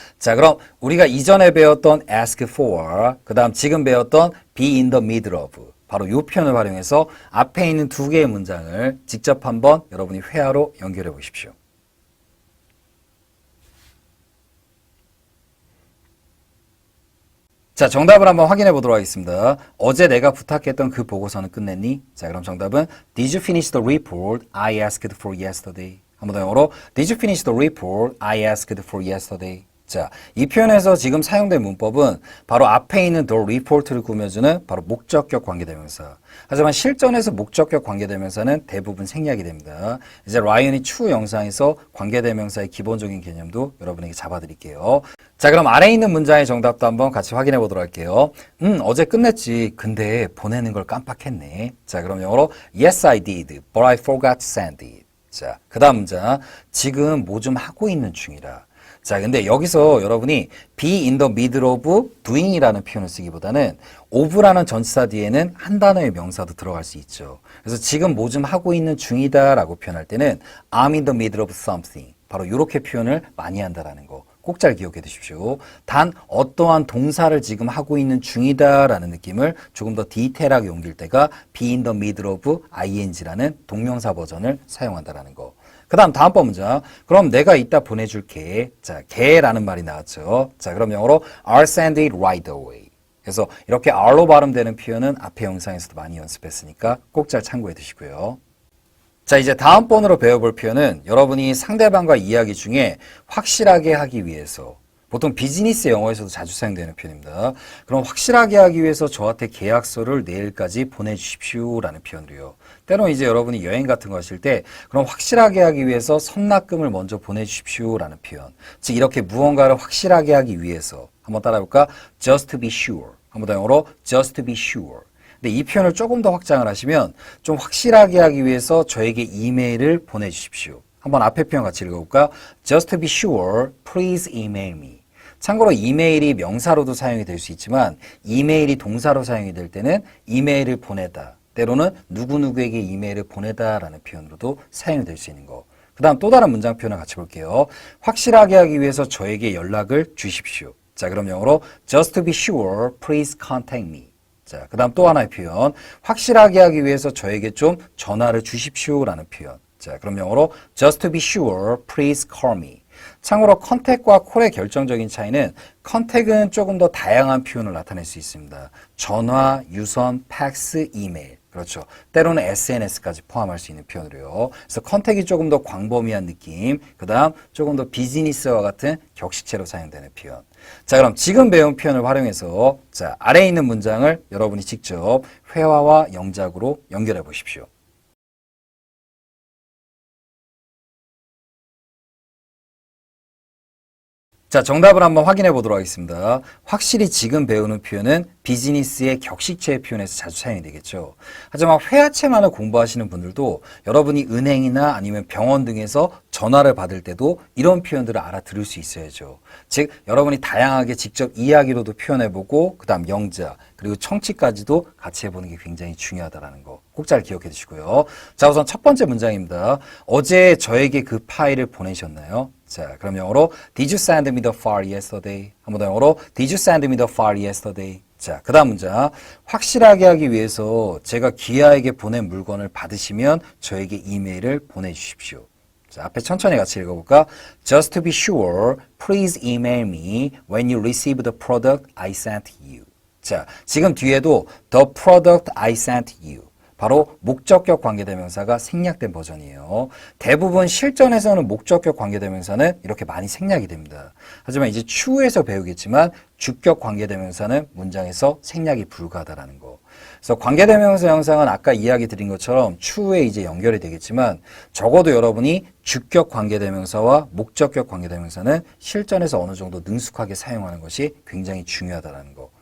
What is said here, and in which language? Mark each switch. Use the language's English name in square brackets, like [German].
[Korean] 자, 그럼 우리가 이전에 배웠던 ask for, 그 다음 지금 배웠던 be in the middle of 바로 이 표현을 활용해서 앞에 있는 두 개의 문장을 직접 한번 여러분이 회화로 연결해 보십시오. 자, 정답을 한번 확인해 보도록 하겠습니다. 어제 내가 부탁했던 그 보고서는 끝냈니? 자, 그럼 정답은 [English] Did you finish the report I asked for yesterday? [Korean] 한번 더 영어로 [English] Did you finish the report I asked for yesterday? [Korean] 자, 이 표현에서 지금 사용된 문법은 바로 앞에 있는 the report를 꾸며주는 바로 목적격 관계대명사. 하지만 실전에서 목적격 관계대명사는 대부분 생략이 됩니다. 이제 라이언이 추후 영상에서 관계대명사의 기본적인 개념도 여러분에게 잡아드릴게요. 자, 그럼 아래에 있는 문장의 정답도 한번 같이 확인해 보도록 할게요. 어제 끝냈지. 근데 보내는 걸 깜빡했네. 자, 그럼 영어로 [English] Yes, I did, but I forgot to send it. [Korean] 자, 그 다음 문장. 지금 뭐 좀 하고 있는 중이라. 자, 근데 여기서 여러분이 be in the middle of doing이라는 표현을 쓰기보다는 of라는 전치사 뒤에는 한 단어의 명사도 들어갈 수 있죠. 그래서 지금 뭐 좀 하고 있는 중이다 라고 표현할 때는 [English] I'm in the middle of something. [Korean] 바로 이렇게 표현을 많이 한다라는 거. 꼭 잘 기억해 두십시오. 단 어떠한 동사를 지금 하고 있는 중이다라는 느낌을 조금 더 디테일하게 옮길 때가 be in the middle of ing라는 동명사 버전을 사용한다라는 거. 그 다음 다음번 문장. 그럼 내가 이따 보내줄게. 자, 개라는 말이 나왔죠. 자, 그럼 영어로 [English] I'll send it right away. [Korean] 그래서 이렇게 R로 발음되는 표현은 앞에 영상에서도 많이 연습했으니까 꼭 잘 참고해 두시고요. 자, 이제 다음번으로 배워볼 표현은 여러분이 상대방과 이야기 중에 확실하게 하기 위해서 보통 비즈니스 영어에서도 자주 사용되는 표현입니다. 그럼 확실하게 하기 위해서 저한테 계약서를 내일까지 보내주십시오 라는 표현으로요. 때론 이제 여러분이 여행 같은 거 하실 때 그럼 확실하게 하기 위해서 선납금을 먼저 보내주십시오 라는 표현. 즉 이렇게 무언가를 확실하게 하기 위해서 한번 따라해볼까? [English] Just to be sure. [Korean] 한번 더 영어로 [English] Just to be sure. [Korean] 근데 이 표현을 조금 더 확장을 하시면 좀 확실하게 하기 위해서 저에게 이메일을 보내주십시오. 한번 앞에 표현 같이 읽어볼까요? [English] Just to be sure, please email me. [Korean] 참고로 이메일이 명사로도 사용이 될 수 있지만 이메일이 동사로 사용이 될 때는 이메일을 보내다, 때로는 누구누구에게 이메일을 보내다라는 표현으로도 사용이 될 수 있는 거. 그 다음 또 다른 문장 표현을 같이 볼게요. 확실하게 하기 위해서 저에게 연락을 주십시오. 자, 그럼 영어로 [English] just to be sure, please contact me. [Korean] 자, 그 다음 또 하나의 표현. 확실하게 하기 위해서 저에게 좀 전화를 주십시오라는 표현. 자, 그럼 영어로 [English] just to be sure, please call me. [Korean] 참고로 컨택과 콜의 결정적인 차이는 컨택은 조금 더 다양한 표현을 나타낼 수 있습니다. 전화, 유선, 팩스, 이메일. 그렇죠. 때로는 SNS까지 포함할 수 있는 표현으로요. 그래서 컨택이 조금 더 광범위한 느낌, 그 다음 조금 더 비즈니스와 같은 격식체로 사용되는 표현. 자, 그럼 지금 배운 표현을 활용해서 자, 아래에 있는 문장을 여러분이 직접 회화와 영작으로 연결해 보십시오. 자, 정답을 한번 확인해 보도록 하겠습니다. 확실히 지금 배우는 표현은 비즈니스의 격식체의 표현에서 자주 사용이 되겠죠. 하지만 회화체만을 공부하시는 분들도 여러분이 은행이나 아니면 병원 등에서 전화를 받을 때도 이런 표현들을 알아들을 수 있어야죠. 즉, 여러분이 다양하게 직접 이야기로도 표현해보고 그 다음 영작, 그리고 청취까지도 같이 해보는 게 굉장히 중요하다는 거 꼭 잘 기억해 두시고요. 자, 우선 첫 번째 문장입니다. 어제 저에게 그 파일을 보내셨나요? 자, 그럼 영어로 [English] Did you send me the file yesterday? [Korean] 한 번 더 영어로 [English] Did you send me the file yesterday? [Korean] 자, 그 다음 문장. 확실하게 하기 위해서 제가 기아에게 보낸 물건을 받으시면 저에게 이메일을 보내주십시오. 자, 앞에 천천히 같이 읽어볼까? [English] Just to be sure, please email me when you receive the product I sent you. [Korean] 자, 지금 뒤에도 [English] the product I sent you. [Korean] 바로 목적격 관계대명사가 생략된 버전이에요. 대부분 실전에서는 목적격 관계대명사는 이렇게 많이 생략이 됩니다. 하지만 이제 추후에서 배우겠지만 주격 관계대명사는 문장에서 생략이 불가하다라는 거. 그래서 관계대명사 형상은 아까 이야기 드린 것처럼 추후에 이제 연결이 되겠지만 적어도 여러분이 주격 관계대명사와 목적격 관계대명사는 실전에서 어느 정도 능숙하게 사용하는 것이 굉장히 중요하다는 거.